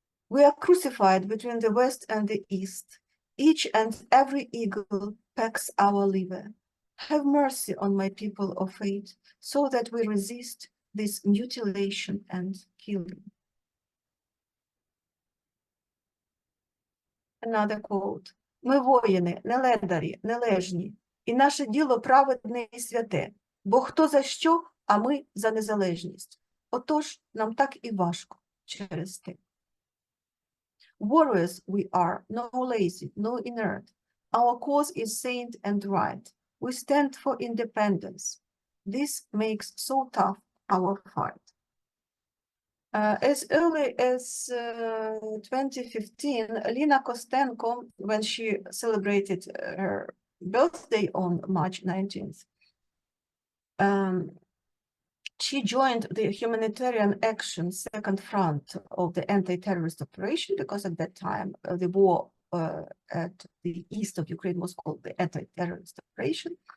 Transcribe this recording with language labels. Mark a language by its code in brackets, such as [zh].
[en] We are crucified between the west and the east. Each and every eagle pecks our liver. Have mercy on my people of fate, so that we resist this mutilation and killing. Another quote. [uk] Ми воїни, не ледарі, нележні, і наше діло праведне і святе, бо хто за що, а ми за незалежність. Отож, нам так і важко через те. [en] Warriors we are, no lazy, no inert. Our cause is saint and right. We stand for independence. This makes so tough our fight. As early as 2015, Lina Kostenko, when she celebrated her birthday on March 19th, she joined the humanitarian action second front of the anti-terrorist operation, because at that time the war at the east of Ukraine was called the anti-terrorist operation.